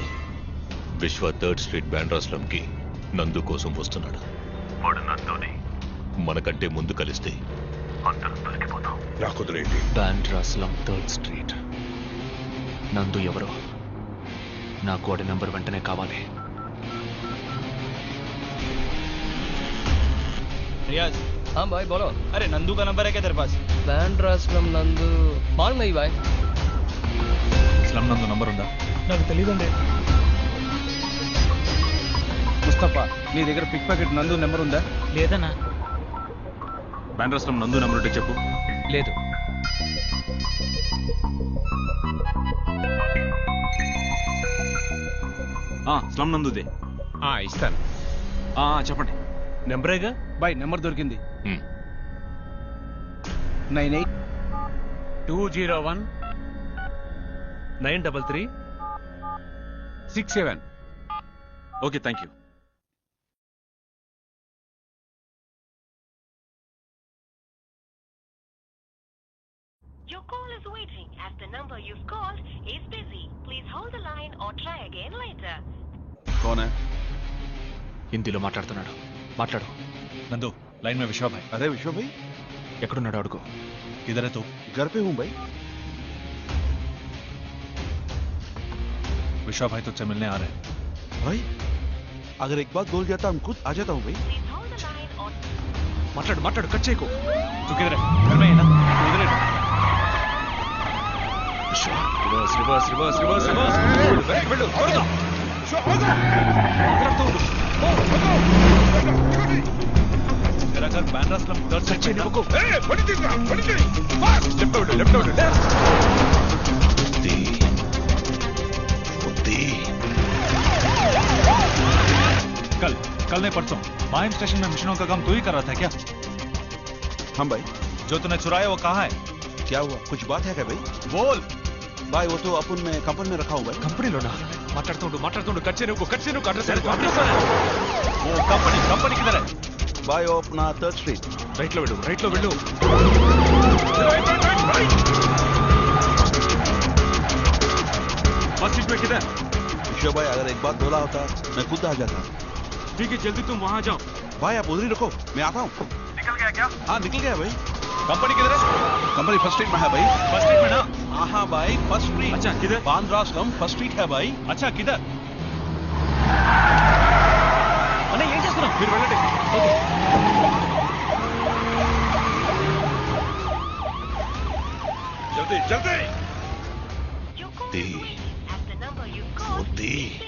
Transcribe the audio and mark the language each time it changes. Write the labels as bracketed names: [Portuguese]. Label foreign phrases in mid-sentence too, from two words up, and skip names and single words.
[Telugu] విశ్వ 3rd స్ట్రీట్ బాంద్రా స్లమ్ కి నందు కోసం వస్తున్నాడు. వాడు నందుని మనకంటే ముందు కలిస్తే అందరం దొరికిపోతాం. రాకుదురేంటి బాంద్రా స్లమ్ 3rd స్ట్రీట్. నందు ఎవరో నాకు వాడి నంబర్ వెంటనే కావాలి. [Hindi] रियाज हाँ भाई बोलो. अरे नंदू का नंबर है क्या तेरे पास? बांद्रा स्लम నందు मालूम नहीं भाई. [Telugu] స్లమ్ నందు నంబర్ ఉందా? నాకు తెలియదండి. ముస్తఫా నీ దగ్గర [English] pick packet [Telugu] నందు నెంబర్ ఉందా? లేదన్నా. బాంద్రా స్లమ్ నందు నెంబర్ ఉంటే చెప్పు. లేదు. స్లమ్ నందుదే. ఇస్తాను. చెప్పండి. నెంబరేగా బాయ్, నెంబర్ దొరికింది. 98-201 933 67. ఓకే, [English] thank you. Your call is waiting as the number you've called is busy. Please hold the line or try again later. [Hindi] कौन है? [Telugu] హిందీలో మాట్లాడుతున్నాడు. మాట్లాడు. [Hindi] नंदू लाइन में विश्वा भाई. अरे विश्व भाई, [Telugu] ఎక్కడున్నాడు అడుగు. [Hindi] किधर है तू? घर पे हूँ भाई. विश्वा भाई तुझसे मिलने आ रहे हैं. भाई अगर एक बात बोल जाता हम खुद आ जाता हूँ भाई. [English] Please hold the line or [Telugu] మాట్లాడు మాట్లాడు. కట్ చేయకు. [Hindi] तू किधर है? घर में है ना? तू इधर है. [English] reverse reverse reverse reverse reverse. [Telugu] వెళ్ళు అవరుగా. [Hindi] तेरा घर बांद्रा स्लम 3rd [Telugu] కట్ [Hindi] स्ट्रीट [Telugu] చేయకు. [Hindi] कल नहीं परसों माहिम स्टेशन में मिशनों का काम तू ही कर रहा था क्या? हाँ भाई. जो तूने चुराया वो कहाँ है? क्या हुआ? कुछ बात है क्या भाई? बोल. भाई वो तो अपन में कंपनी में रखा हूँ भाई. [Telugu] కంపెనీలోనా? మాట్లాడుతుండు. కట్ చేయకు. అడ్రస్ [Hindi] वो कंपनी किधर है? भाई वो अपना 3rd स्ट्रीट. [Telugu] రైట్ లో వెళ్ళు. [Hindi] बस सीट में किधर? विश्व भाई अगर एक बात बोला होता मैं खुद आ जाता. ठीक है, जल्दी तुम वहाँ जाओ. भाई आप उधर ही रखो, मैं आता हूँ. निकल गया क्या? हाँ निकल गया भाई. कंपनी किधर है? कंपनी 1st स्ट्रीट में है भाई. [English] first street [Hindi] में ना? हाँ भाई 1st स्ट्रीट. अच्छा, किधर? बांद्रा स्लम 1st स्ट्रीट है भाई. अच्छा, किधर? [Telugu] అన్న ఏం చేస్తున్నావు? మీరు వెళ్ళండి. ఓకే. [Hindi] जल्दी [English] your call दी. is waiting as the number you've called दी. is busy.